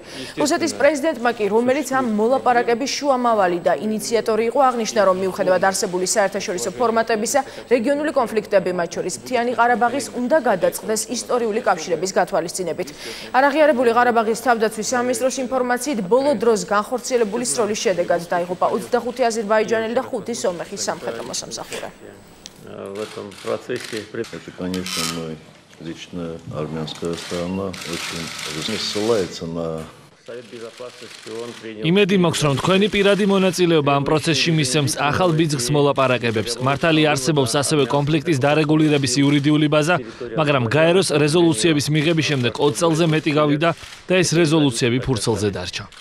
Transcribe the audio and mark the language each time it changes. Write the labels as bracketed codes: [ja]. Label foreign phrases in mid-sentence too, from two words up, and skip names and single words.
[ka] რუსეთის პრეზიდენტმა კი, რომელიც ამ მოლაპარაკების შუამავალი და ინიციატორი იყო, აღნიშნა, რომ მიუხედავად არსებული საერთაშორისო ფორმატებისა, რეგიონული კონფლიქტები, მათ შორის მთიანი ყარაბაღის, უნდა გადაწყდეს ისტორიული კავშირების გათვალისწინებით. არაღიარებული ყარაბაღის თავდაცვის სამინისტროს ინფორმაციით, ბოლო დროს განხორციელებული სროლის შედეგად დაიღუპა 25 აზერბაიჯანელი და 5 სომეხის სამხედრო მოსამსახურე. [ru] В этом процессе, конечно, мы лично армянская сторона очень ссылается на [ka] იმედი მაქვს, რომ თქვენი პირადი მონაწილეობა ამ პროცესში მისცემს ახალ ბიძგს მოლაპარაკებებს. მართალი არსებობს ასევე კონფლიქტის დარეგულირების იურიდიული ბაზა, მაგრამ გაეროს რეზოლუციების მიღების შემდეგ 20 წელზე მეტი გავიდა და ეს რეზოლუციები ფურცელზე დარჩა.